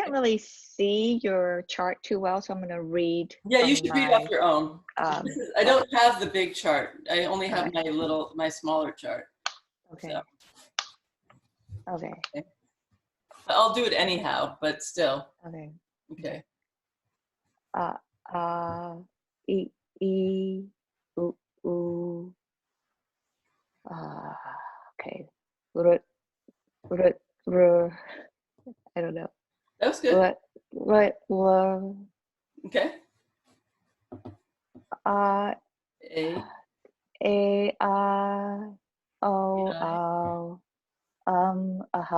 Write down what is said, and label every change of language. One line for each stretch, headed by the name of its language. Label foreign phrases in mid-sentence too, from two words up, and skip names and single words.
English: can't really see your chart too well, so I'm going to read. Yeah, you from should read my, off your own. I don't have the big chart. I only have my smaller chart. Okay. So. Okay. I'll do it anyhow, but still. Okay. Okay. E, E, U, U. Okay. R, R, R. I don't know. That was good. What, Okay. A, A, I, O, O,